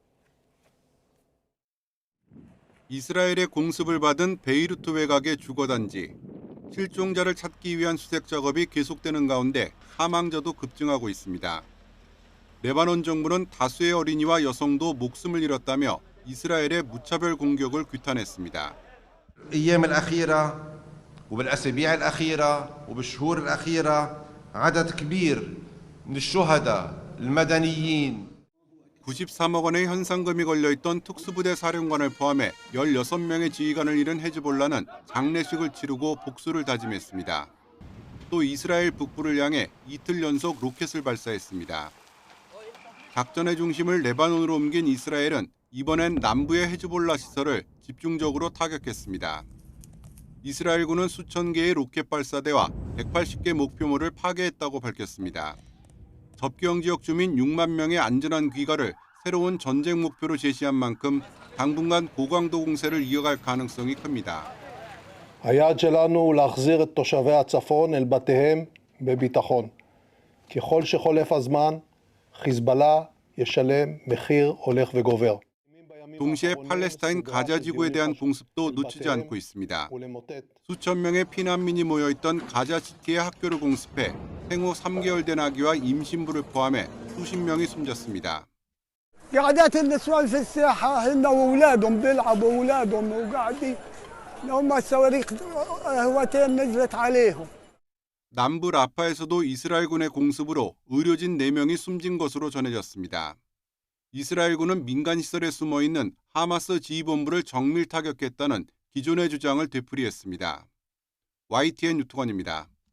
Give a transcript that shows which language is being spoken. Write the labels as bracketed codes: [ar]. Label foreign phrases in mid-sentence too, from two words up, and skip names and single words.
[ko] 이스라엘의 공습을 받은 베이루트 외곽의 주거단지. 실종자를 찾기 위한 수색 작업이 계속되는 가운데 사망자도 급증하고 있습니다. 레바논 정부는 다수의 어린이와 여성도 목숨을 잃었다며 이스라엘의 무차별 공격을 규탄했습니다. [ar] الأيام الأخيرة وبالأسابيع الأخيرة وبالشهور الأخيرة عدد كبير من الشهداء المدنيين [ko] 93억 원의 현상금이 걸려있던 특수부대 사령관을 포함해 16명의 지휘관을 잃은 헤즈볼라는 장례식을 치르고 복수를 다짐했습니다. 또 이스라엘 북부를 향해 이틀 연속 로켓을 발사했습니다. 작전의 중심을 레바논으로 옮긴 이스라엘은 이번엔 남부의 헤즈볼라 시설을 집중적으로 타격했습니다. 이스라엘군은 수천 개의 로켓 발사대와 180개 목표물을 파괴했다고 밝혔습니다. 접경 지역 주민 6만 명의 안전한 귀가를 새로운 전쟁 목표로 제시한 만큼 당분간 고강도 공세를 이어갈 가능성이 큽니다. [he] היעד שלנו הוא להחזיר את תושבי הצפון אל בתיהם בביטחון. ככל שחולף הזמן, חיזבאללה ישלם מחיר הולך וגובר. [ko] 동시에 팔레스타인 가자 지구에 대한 공습도 놓치지 않고 있습니다. 수천 명의 피난민이 모여있던 가자시티의 학교를 공습해 생후 3개월 된 아기와 임신부를 포함해 수십 명이 숨졌습니다. [ar] قعدات النسوان في الساحة هن وأولادهم بيلعبوا أولادهم وقاعدين هم الصواريخ هواتين نزلت عليهم. [ko] 남부 라파에서도 이스라엘군의 공습으로 의료진 4명이 숨진 것으로 전해졌습니다. 이스라엘군은 민간시설에 숨어있는 하마스 지휘본부를 정밀 타격했다는 기존의 주장을 되풀이했습니다. YTN 유투건입니다.